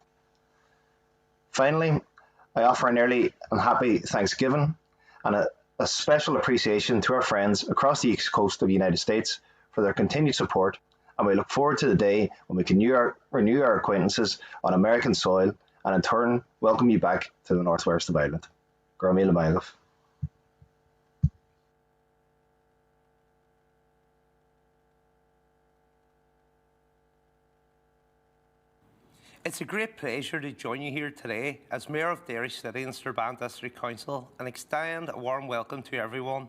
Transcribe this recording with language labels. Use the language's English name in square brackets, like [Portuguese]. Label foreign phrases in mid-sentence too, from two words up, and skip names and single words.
[English] Finally, I offer an early and happy Thanksgiving and a special appreciation to our friends across the East Coast of the United States for their continued support, and we look forward to the day when we can renew our acquaintances on American soil and in turn welcome you back to the Northwest of Ireland. [Irish] Gur míle maith. [English] It's a great pleasure to join you here today as Mayor of Derry City and Strabane District Council and extend a warm welcome to everyone.